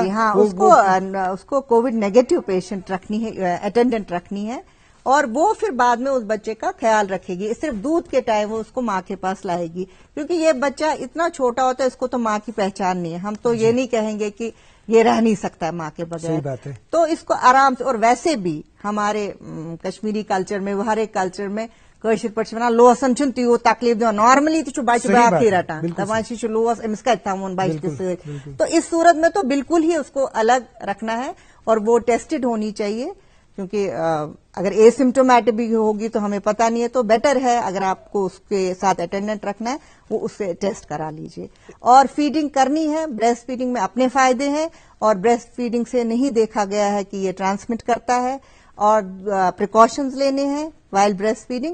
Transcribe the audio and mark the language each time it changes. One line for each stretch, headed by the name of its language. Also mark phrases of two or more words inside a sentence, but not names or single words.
Urdu: ہاں، اس کو
English: covid negative patient
Urdu: رکھنی ہے، اٹینڈنٹ رکھنی ہے، اور وہ پھر بعد میں اس بچے کا خیال رکھے گی. صرف دودھ کے ٹائم وہ اس کو ماں کے پاس لائے گی، کیونکہ یہ بچہ اتنا چھوٹا ہوتا ہے، اس کو تو ماں کی پہچان نہیں ہے. ہم تو یہ نہیں کہیں گے کہ یہ رہ نہیں سکتا ہے ماں کے بغیر. صحیح بات ہے. تو اس کو آرام سے، اور ویسے بھی ہمارے کشمیری کلچر میں، ہر ایک کلچر میں
Kashmiri: کٲشِر پٲٹھۍ چھِ وَنان لوسن چھُنہٕ تیوٗت تکلیف دِوان. نارملی تہِ چھُ بچہِ باقٕے رٹان، دپان چھِ لوس أمِس کتہِ تھاوون بچہِ تہِ سۭتۍ.
Urdu: تو اس صورت میں تو بالکل ہی اس کو الگ رکھنا ہے، اور وہ ٹیسٹڈ ہونی چاہیے، کیونکہ اگر اے سمٹومیٹک بھی ہوگی تو ہمیں پتہ نہیں ہے. تو بیٹر ہے اگر آپ کو اس کے ساتھ اٹینڈنٹ رکھنا ہے، وہ اس سے ٹیسٹ کرا لیجئے. اور فیڈنگ کرنی ہے.
English: breast feeding
Urdu: میں اپنے فائدے ہیں، اور
English: breast feeding
Urdu: سے نہیں دیکھا گیا ہے کہ یہ ٹرانسمٹ کرتا ہے، اور پریکاشنز لینے ہیں
English: while breast feeding.